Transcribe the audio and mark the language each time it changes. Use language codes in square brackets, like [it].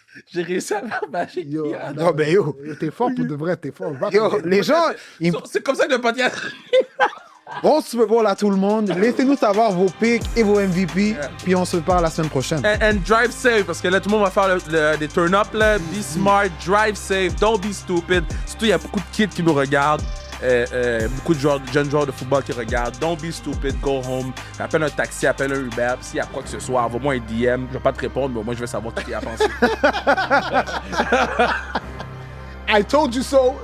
[fr] J'ai réussi à faire magique. Yo, Non, mais yo, T'es fort pour de vrai, t'es fort. Va, yo, les gens, ils- C'est comme ça que le podcast. Bon Super Bowl à tout le monde. Laissez-nous savoir vos picks et vos MVP. Puis on se parle la semaine prochaine. [en] And drive safe, [fr] parce que là, tout le monde va faire des turn-up, là. [en] Be smart, drive safe, don't be stupid. [fr] Surtout, il y a beaucoup de kids qui nous regardent. Beaucoup de jeunes joueurs de football qui regardent. [en] Don't be stupid, go home. [fr] Appelle un taxi, appelle un Uber. S'il y a quoi que ce soit, envoie-moi un DM. Je vais pas te répondre, mais au moins, je vais savoir ce qu'il y a à penser. [en] I told you so.